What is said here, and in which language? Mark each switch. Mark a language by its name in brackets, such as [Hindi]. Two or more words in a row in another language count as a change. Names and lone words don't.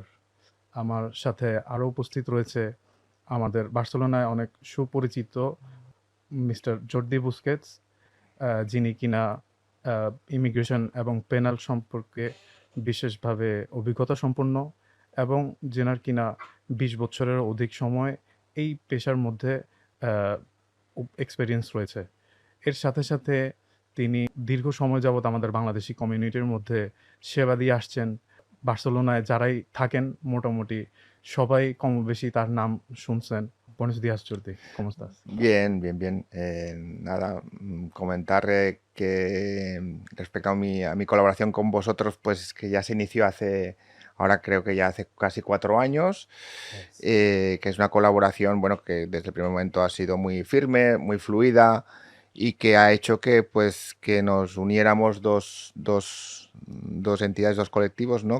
[Bangla] আমার সাথে আরও উপস্থিত রয়েছে আমাদের বার্সেলোনায় অনেক সুপরিচিত মিস্টার জর্দি বুস্কেটস, যিনি কিনা ইমিগ্রেশন এবং পেনাল সম্পর্কে বিশেষভাবে অভিজ্ঞতা সম্পন্ন এবং যেনার কিনা ২০ বছরের অধিক সময় এই পেশার মধ্যে এক্সপেরিয়েন্স রয়েছে। এর সাথে সাথে তিনি দীর্ঘ সময় যাবৎ আমাদের বাংলাদেশি কমিউনিটির মধ্যে সেবা দিয়ে আসছেন। বার্সেলোনায় যারাই থাকেন মোটামুটি সবাই কমবেশি তার নাম শুনছেন। [Spanish] Buenos días, Jordi. ¿Cómo estás? Bien, bien, bien. Nada, comentar que respecto a mi colaboración con vosotros, pues que ya se inició ahora creo que ya hace casi 4 años, que es una colaboración, bueno, que desde el primer momento ha sido muy firme, muy fluida y que ha hecho que, pues, que nos uniéramos dos entidades, dos colectivos, ¿no?